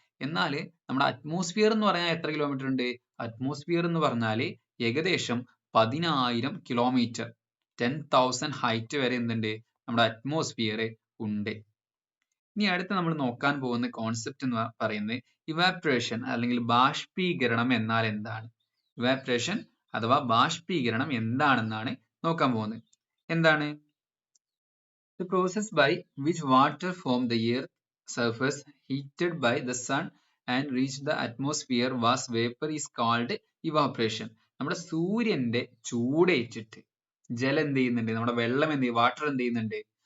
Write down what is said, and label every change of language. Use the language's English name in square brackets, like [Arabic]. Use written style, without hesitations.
[Malayalam] എന്നാൽ നമ്മുടെ അറ്റ്മോസ്ഫിയർ എന്ന് പറഞ്ഞാൽ എത്ര കിലോമീറ്റർ ഉണ്ട്? അറ്റ്മോസ്ഫിയർ എന്ന് പറഞ്ഞാൽ ഏകദേശം 10,000 കിലോമീറ്റർ 10,000 ഹൈറ്റ് വരെ എന്തുണ്ട്? നമ്മുടെ അറ്റ്മോസ്ഫിയർ ഉണ്ട്. ഇനി അടുത്ത് നമ്മൾ നോക്കാൻ പോകുന്ന കോൺസെപ്റ്റ് എന്ന് പറയുന്നത് ഇവാപ്രേഷൻ അല്ലെങ്കിൽ ബാഷ്പീകരണം എന്നാൽ എന്താണ്? ഇവാപ്രേഷൻ അഥവാ ബാഷ്പീകരണം എന്താണെന്നാണ് നോക്കാൻ പോകുന്നത്. എന്താണ്? [English] The process by which water from the earth surface heated by the sun and reached the atmosphere was vapor is called evaporation. [Malayalam] നമ്മുടെ സൂര്യന്റെ ചൂടേറ്റിട്ട് ജലം എന്ത് ചെയ്യുന്നുണ്ട്? നമ്മുടെ വെള്ളം എന്ത് ചെയ്യും? വാട്ടർ എന്ത് ചെയ്യുന്നുണ്ട്?